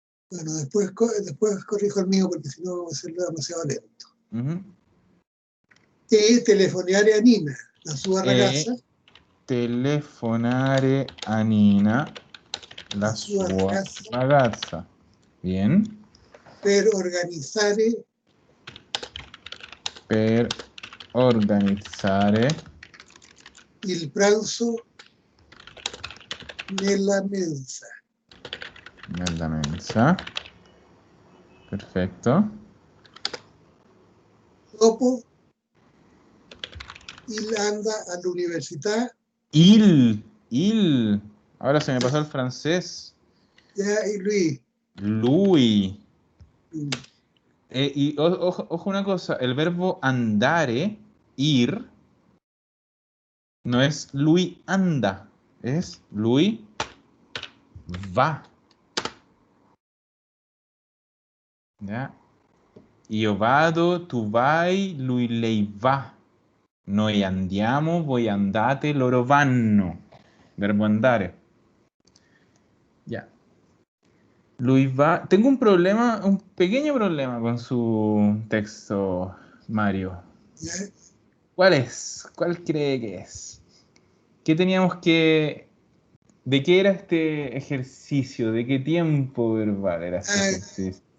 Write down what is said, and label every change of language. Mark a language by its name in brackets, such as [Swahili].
[Spanish] bueno, después corrijo el mío porque si no va a ser demasiado lento. ujú, [Italian] E telefonare a Nina, la sua e ragazza, telefonare a Nina, la la sua sua ragazza, ragazza. Bien, per organizzare per organizzare il pranzo nella mensa. Nella mensa. Perfetto. Dopo, il anda all'università. Il. [Spanish] Ahora se me pasó el francés. Ya, y lui. [Italian] Lui. Mm. [Spanish] Y ojo una cosa, el verbo andare, ir, no es [Italian] lui anda, [Spanish] es [Italian] lui va. ¿Ya? Io vado, tu vai, lui lei va. Noi andiamo, voi andate, loro vanno. Verbo andare. Ya. Lui va. [Spanish] Tengo un problema, un pequeño problema con su texto, Mario. Ya. ¿Cuál es? ¿Cuál cree que es? ¿Qué teníamos que... ¿De qué era este ejercicio? ¿De qué tiempo verbal era este ejercicio?